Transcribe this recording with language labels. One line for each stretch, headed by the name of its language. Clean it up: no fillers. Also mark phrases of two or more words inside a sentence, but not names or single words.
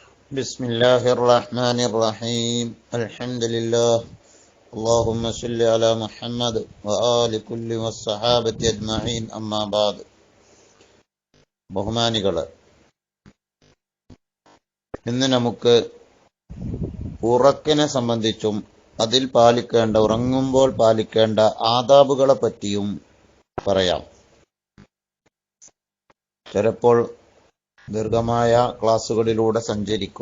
Arabic: بسم الله الرحمن الرحيم الحمد لله اللهم صل على محمد وآل كل والصحابة أجمعين أما بعد
Malayalam: ബഹുമാനികളെ, ഇന്ന് നമുക്ക് ഉറക്കിനെ സംബന്ധിച്ചും അതിൽ ഉറങ്ങുമ്പോൾ പാലിക്കേണ്ട ആദാബുകളെ പറ്റിയും പറയാം. ചിലപ്പോൾ ദീർഘമായ ക്ലാസ്സുകളിലൂടെ സഞ്ചരിക്കും.